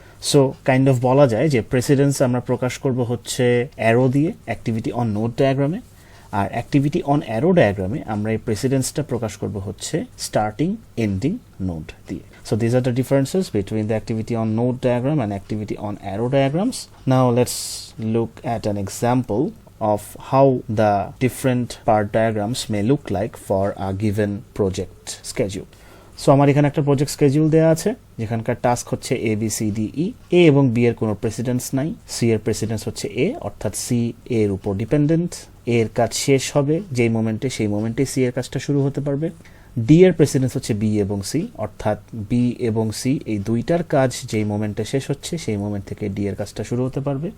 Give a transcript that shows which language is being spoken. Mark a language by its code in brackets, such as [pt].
[bn] So kind of বলা যায় যে প্রেসিডেন্স আমরা প্রকাশ করব হচ্ছে অ্যারো দিয়ে [en] activity on node ডায়াগ্রামে, [bn] আর অ্যাক্টিভিটি অন অ্যারো ডায়াগ্রামে আমরা এই প্রেসিডেন্সটা প্রকাশ করব হচ্ছে স্টার্টিং এন্ডিং নোড দিয়ে। [en] So these are the differences between the activity on node diagram and activity on arrow diagrams. Now let's look at an example of how the different part diagrams may look like for a given project schedule. [bn] So আমার এখানে একটা project schedule দেওয়া আছে, যেখানকার task হচ্ছে ABCDE। এ এবং B এর কোনো প্রেসিডেন্স নাই, সি এর প্রেসিডেন্স হচ্ছে এ, অর্থাৎ সি এর উপর ডিপেন্ডেন্ট। এর কাজ শেষ হবে যেই মোমেন্টে, সেই মোমেন্টে সি এর কাজটা শুরু হতে পারবে। ডি এর প্রেসিডেন্স হচ্ছে বি এবং সি, অর্থাৎ বি এবং সি এই দুইটার কাজ যেই মোমেন্টে শেষ হচ্ছে সেই মোমেন্ট থেকে ডি এর কাজটা শুরু হতে পারবে।